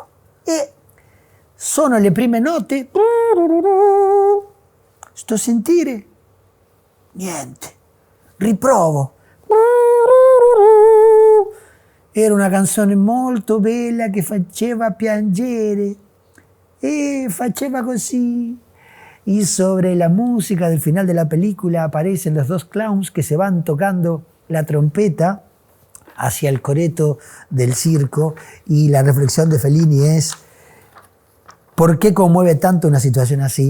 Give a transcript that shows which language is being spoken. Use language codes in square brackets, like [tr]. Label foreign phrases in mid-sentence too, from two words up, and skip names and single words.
[it] E sono le prime note. Sto a sentire. Niente. Riprovo. Era una canzone molto bella che faceva piangere. E faceva così. [es] Y sobre la música del final de la película aparecen los dos clowns que se van tocando la trompeta hacia el coreto del circo, y la reflexión de Fellini es: ¿por qué conmueve tanto una situación así?